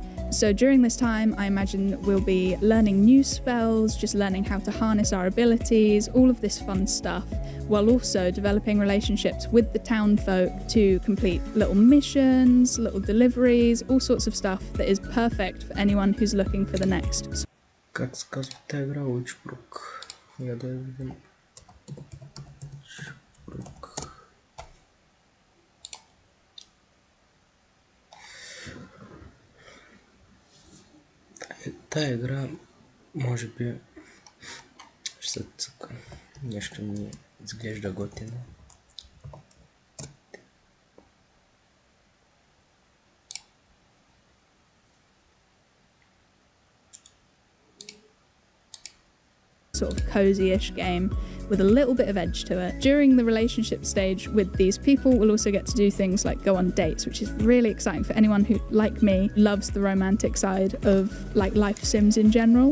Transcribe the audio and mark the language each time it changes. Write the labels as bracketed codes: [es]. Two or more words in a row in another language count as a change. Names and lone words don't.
[en] So during this time, I imagine we'll be learning new spells, just learning how to harness our abilities, all of this fun stuff, while also developing relationships with the town folk to complete little missions, little deliveries, all sorts of stuff that is perfect for anyone who's looking for the next. [ru] Как сказать, эта игра Witchbrook. Я даже... Witchbrook. [bg] Та игра, може би, ще се цъка. Нещо ми изглежда готино. [en] Sort of cozy-ish game with a little bit of edge to it. During the relationship stage with these people, we'll also get to do things like go on dates, which is really exciting for anyone who, like me, loves the romantic side of like life sims in general.